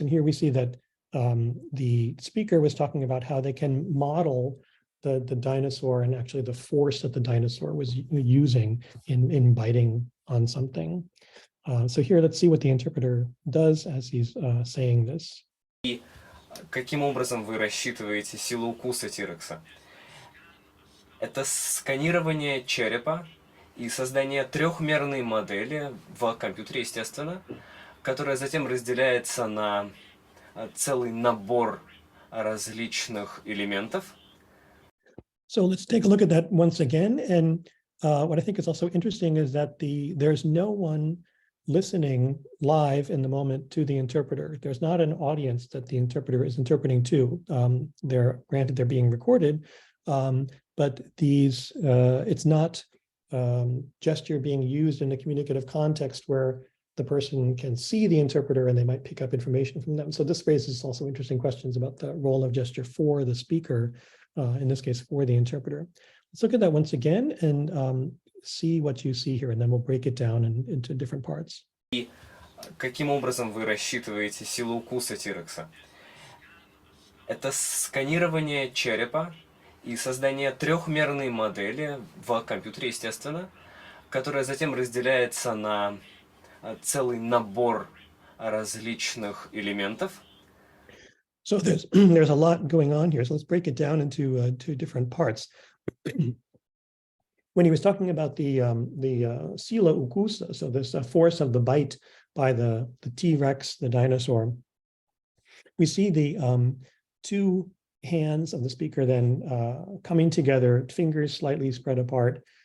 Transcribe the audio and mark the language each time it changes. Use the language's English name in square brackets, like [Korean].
[English] And here we see that the speaker was talking about how they can model the dinosaur and actually the force that the dinosaur was using in biting on something. So here, let's see what the interpreter does as he's saying this. [Russian] Каким образом вы рассчитываете силу укуса T-Рекса? Это сканирование черепа и создание трехмерной модели в компьютере, естественно, которая затем разделяется на целый набор различных элементов. [English] So let's take a look at that once again. And what I think is also interesting is that there's no one listening live in the moment to the interpreter. There's not an audience that the interpreter is interpreting to. Granted, they're being recorded, but it's not gesture being used in a communicative context where the person can see the interpreter and they might pick up information from them. So this raises also interesting questions about the role of gesture for the speaker, in this case, for the interpreter. Let's look at that once again and see what you see here, and then we'll break it down into different parts. [Russian] И каким образом вы рассчитываете силу укуса тирекса? Это сканирование черепа и создание трехмерной модели в компьютере, естественно, которая затем разделяется на целый набор различных элементов. [English] So there's a lot going on here. So let's break it down into two different parts. When he was talking about the [Russian] sila ukusa, [English] so this force of the bite by the T-Rex, the dinosaur, we see the two hands of the speaker then coming together, fingers slightly spread apart.